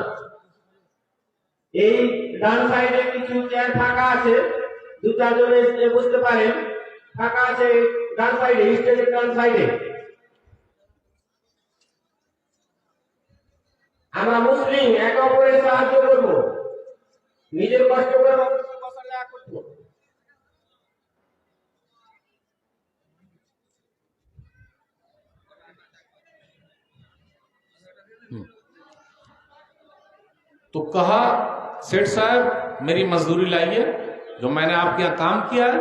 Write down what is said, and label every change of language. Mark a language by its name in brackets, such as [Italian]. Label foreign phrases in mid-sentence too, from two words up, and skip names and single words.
[Bangla] এই ডান সাইডে কিছু চেয়ার ফাঁকা আছে, দু চারজন এসে বসতে পারেন। ফাঁকা আছে ডান সাইডে, স্টেজের ডান সাইডে। আমরা মুসলিম, একে অপরের সাহায্য করবো, নিজের কষ্ট করে বসার জায়গা করবো। [Urdu] تو کہا سیٹ صاحب میری مزدوری لائیے جو میں نے آپ کے یہاں کام کیا ہے.